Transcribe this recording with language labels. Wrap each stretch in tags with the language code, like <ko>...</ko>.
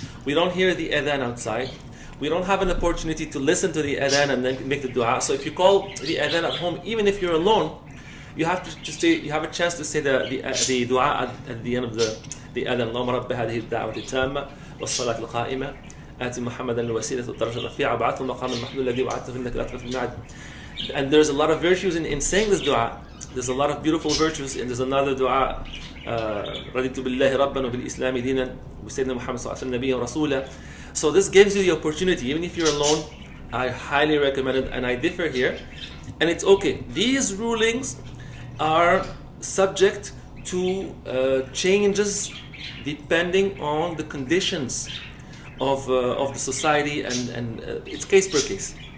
<en>We don't hear the adhan outside. We don't have an opportunity to listen to the adhan and then make the dua. So if you call the adhan at home, even if you're alone, you have to say, you have a chance to say the dua at the end of the adhan.</en> <ar>اللهم رب هذه الدعوة التامة والصلاة القائمة آت محمدا الوسيلة والدرجة الرفيعة وابعثه المقام المحمود الذي وعدته إنك لا تخلف الميعاد.</ar> <en>And there's a lot of virtues in saying this dua. There's a lot of beautiful virtues, and there's another dua.</en> <ar>رضيت بالله ربا وبالإسلام دينا وسيدنا محمد صلى الله عليه وسلم نبيا ورسولا.</ar> <en>So this gives you the opportunity, even if you're alone. I highly recommend it, and I differ here, and it's okay. These rulings are subject to changes depending on the conditions of the society, and it's case per case.</en>